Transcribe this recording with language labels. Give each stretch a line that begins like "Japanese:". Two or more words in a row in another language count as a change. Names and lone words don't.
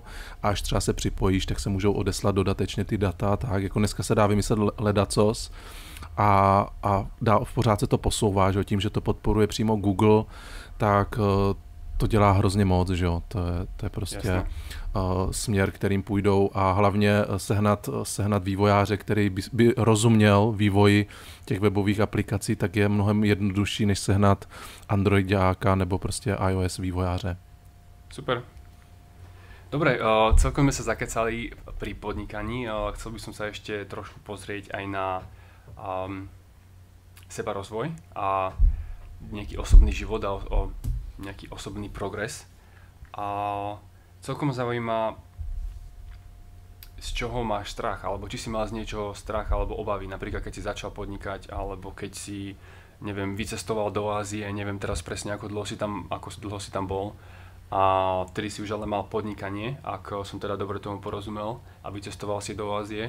Czech: a až třeba se připojíš, tak se můžou odeslat dodatečně ty data, tak jako dneska se dá vymyslet ledacos a pořád se to posouvá, že tím, že to podporuje přímo Google, tak to dělá hrozně moc, že jo, to je prostě směr, kterým půjdou a hlavně sehnat vývojáře, který by rozuměl vývoji těch webových aplikací, tak je mnohem jednodušší, než sehnat Androidáka nebo prostě iOS vývojáře.
Slovak: Super. Dobre, celkom sme sa zakecali pri podnikaní, chcel by som sa ešte trošku pozrieť aj na sebarozvoj a nejaký osobný život a nejaký osobný progres. A celkom zaujíma, z čoho máš strach, alebo či si mal z niečoho strach alebo obavy, napríklad keď si začal podnikať, alebo keď si, neviem, vycestoval do Ázie, neviem teraz presne ako dlho si tam bol, a vtedy si už ale mal podnikanie, ak som teda dobre tomu porozumel, a vycestoval si do Ázie.